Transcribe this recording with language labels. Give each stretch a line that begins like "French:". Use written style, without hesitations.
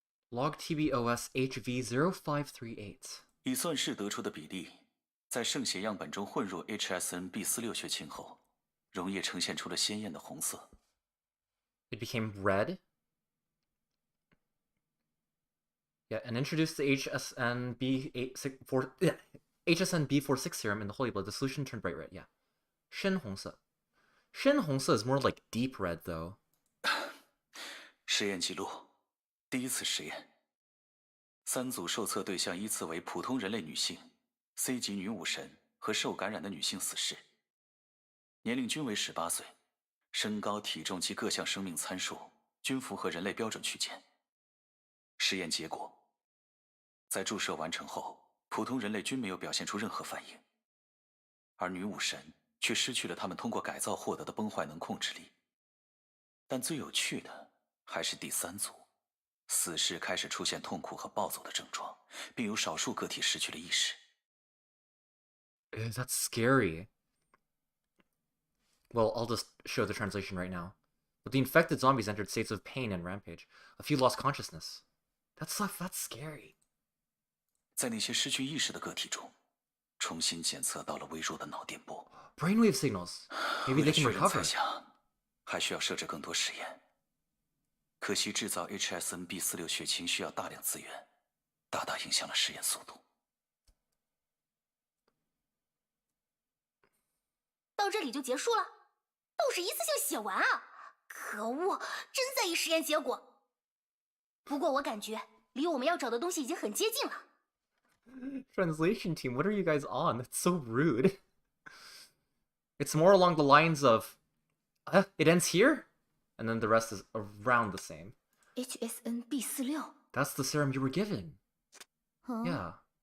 English: Log TBOS HV0538.
Chinese: 以算式得出的比例，在圣血样本中混入 HSN-B46 血清后，溶液呈现出了鲜艳的红色。
English: It became red. Yeah, and introduced the HSN-B46 serum in the holy blood. The solution turned bright red. Yeah, 深红色.深红色 is more like deep red, though.
Chinese: 实验记录：第一次实验，3组受测对象依次为普通人类女性、C 级女武神和受感染的女性死士，年龄均为18岁，身高、体重及各项生命参数均符合人类标准区间。实验结果：在注射完成后，普通人类均没有表现出任何反应，而女武神却失去了他们通过改造获得的崩坏能控制力。但最有趣的还是第3组，死士开始出现痛苦和暴走的症状，并有少数个体失去了意识。
English: That's scary. Well, I'll just show the translation right now. But the infected zombies entered states of pain and rampage. A few lost consciousness. That's scary.
Chinese: 在那些失去意识的个体中，重新检测到了微弱的脑电波。
English: Brainwave signals. Maybe they can
Chinese: 为了确认
English: recover.
Chinese: 猜想，还需要设置更多实验。可惜制造 HSN-B46 血清需要大量资源，大大影响了实验速度。到这里就结束了，都是一次性写完啊！可恶，真在意实验结果。不过我感觉离我们要找的东西已经很接近了。
English: Translation team, what are you guys on? That's so rude. It's more along the lines of, it ends here, and then the rest is around the same. HSN-B46 That's the serum you were given. 哦 Yeah.